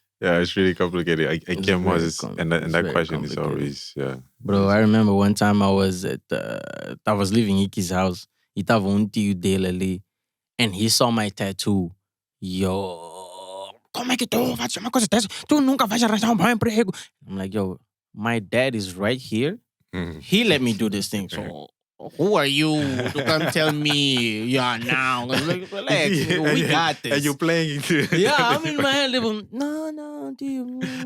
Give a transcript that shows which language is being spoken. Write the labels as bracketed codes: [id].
[en] Yeah, it's really complicated. I can't and that question is always, Bro, I remember one time I was leaving Iki's house. [pt] E tava tio dele ali. [en] And he saw my tattoo. [pt] Yo, como é que tu fazes uma coisa dessa? Tu nunca vais arranjar bom emprego. [en] I'm like, yo, my dad is right here. He let me do this thing. So who are you to come tell me, yeah, now? Like, relax, we got this. And you're playing it. Yeah, I'm in my head, no, dude.